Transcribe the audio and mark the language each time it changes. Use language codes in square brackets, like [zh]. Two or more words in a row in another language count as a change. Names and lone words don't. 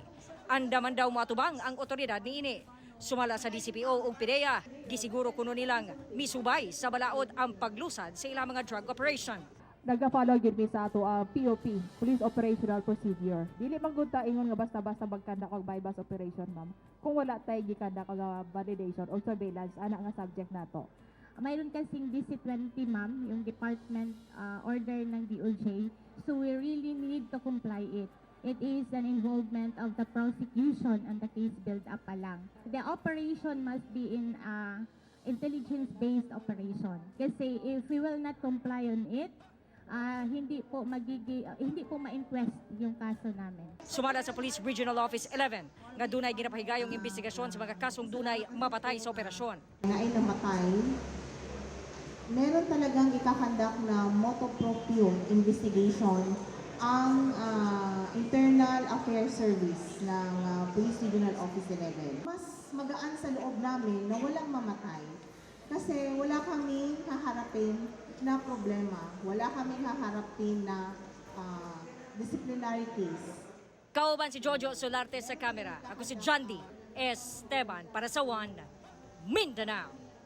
[ceb] Andaman daw matubang ang otoridad niini. Sumala sa DCPO ug PDEA, gisiguro kuno nilang misubay sa balaod ang paglusad sa ilang mga [en] drug operation. [ceb] Nagka-follow gyud mi sa ato POP, Police Operational Procedure. Dili man gud ta ingon nga basta-basta magkandak og [en] bypass operation, [ceb] ma'am. Kung wala tay gikandak og [en] validation or surveillance [ceb] ana nga subject nato. [tl] Mayroon kasing DC-20, ma'am, yung [en] department order [tl] ng DOJ. [en] So we really need to comply it. It is an involvement of the prosecution and the case build-up [tl] pa lang. [en] The operation must be in intelligence-based operation. Kasi if we will not comply on it, [tl] hindi po ma-inquest yung kaso namin. [ceb] Sumala sa Police Regional Office 11 nga dunay ginapahigayong investigasyon sa mga kasong dunay mapatay sa operasyon. [tl] Na ay namatay, meron talagang ikakandak na [la] motu proprio [tl] investigation ang Internal Affairs Service ng Police Regional Office 11. Mas magaan sa loob namin na walang mamatay kasi wala kaming haharapin na problema, wala kaming haharapin na [en] disciplinary case. [ceb] Kauban si Jojo Solarte sa kamera. Ako si Jandy Esteban para sa One Mindanao.